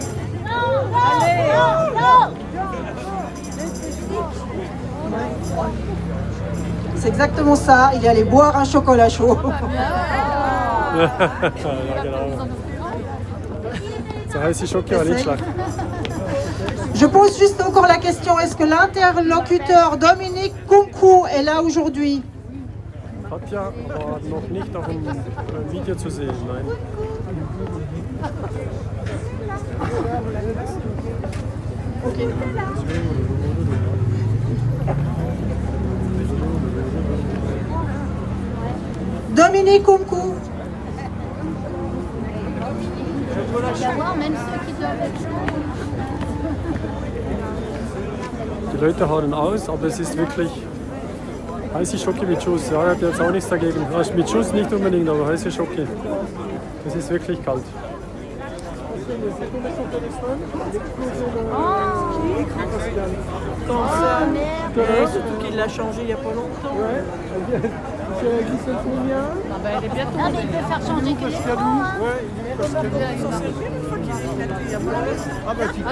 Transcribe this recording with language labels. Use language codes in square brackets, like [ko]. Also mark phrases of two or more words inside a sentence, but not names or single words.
[fr] C'est exactement ça, il allait boire un chocolat chaud. [de] Ja, genau. So heiße Schoki war nicht schlecht. [fr] Je pose juste encore la question, est-ce que l'interlocuteur Dominique Kunku est là aujourd'hui? [de] Katja war noch nicht auf dem Video zu sehen, nein. Okay. Dominique Kunku. Die Leute harren aus, aber es ist wirklich heiße Schoki mit Schuss. Ja, er hat jetzt auch nichts dagegen. Also mit Schuss nicht unbedingt, aber heiße Schoki. Das ist wirklich kalt. [fr] Surtout qu'il l'a changé il n'y a pas longtemps. Ah ben elle est bientôt. Non mais il peut faire changer que les gens. Ah bah tu